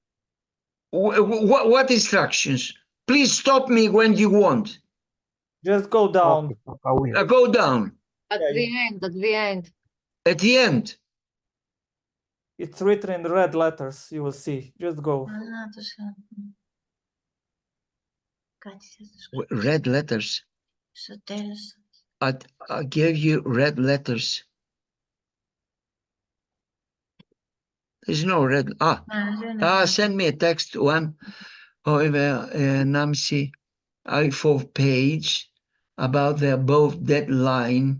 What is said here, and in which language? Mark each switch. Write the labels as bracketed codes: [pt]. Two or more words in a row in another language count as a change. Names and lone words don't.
[en] What instructions? Please stop me when you want. Just go down. Okay, I will. Go down. At Yeah, the end, at the end. At the end. It's written in red letters. You will see. Just go. [el] Α, κάτσε στο [en] Red letters. [el] στο τέλος. [en] I gave you red letters. There's no red. Send me a text one. However, Namsi, I4 page about the above deadline.